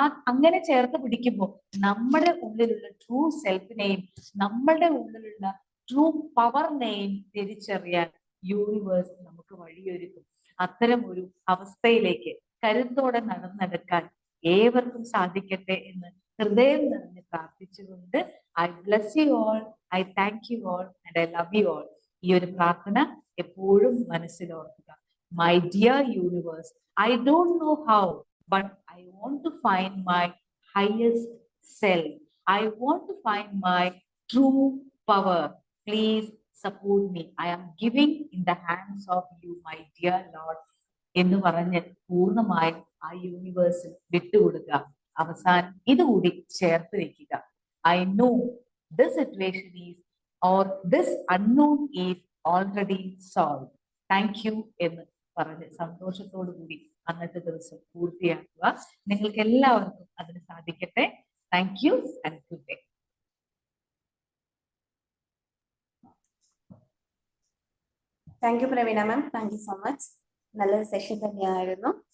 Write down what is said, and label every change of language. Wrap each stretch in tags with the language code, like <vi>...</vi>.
<ml>അങ്ങനെ ചേർത്ത് പിടിക്കുമ്പോൾ നമ്മുടെ ഉള്ളിലുള്ള ട്രൂ സെൽഫിനെയും നമ്മളുടെ ഉള്ളിലുള്ള ട്രൂ പവറിനെയും തിരിച്ചറിയാൻ യൂണിവേഴ്സ് നമുക്ക് വഴിയൊരുക്കും. അത്തരം ഒരു അവസ്ഥയിലേക്ക് കരുത്തോടെ നടന്നെടുക്കാൻ ഏവർക്കും സാധിക്കട്ടെ എന്ന് ഹൃദയം നിറഞ്ഞ് പ്രാർത്ഥിച്ചുകൊണ്ട്</ml> <en>I bless you all,</en> <ml>I thank you all and I love you all. ഈ ഒരു പ്രാർത്ഥന എപ്പോഴും മനസ്സിൽ ഓർക്കുക. My dear universe, I don't know how,</ml> <en>but I want to find my highest self. I want to find my true power. Please support me. I am giving in the hands of you, my dear Lord.</en> <ml>എന്ന് പറഞ്ഞ് പൂർണ്ണമായും ആ യൂണിവേഴ്സിൽ വിട്ടുകൊടുക്കുക. അവസാനം ഇതുകൂടി ചേർത്ത് വെക്കുക.</ml> <en>I know this situation is or this unknown is already solved.</en> <ml>Thank you എന്ന് പറഞ്ഞ് സന്തോഷത്തോടു കൂടി അന്നത്തെ ദിവസം പൂർത്തിയാക്കുക. നിങ്ങൾക്ക് എല്ലാവർക്കും അതിന് സാധിക്കട്ടെ.</ml> <en>Thank you and good day. Thank you Praveena ma'am, thank you so much.</en> <ml>നല്ലൊരു സെഷൻ തന്നെയായിരുന്നു.</ml>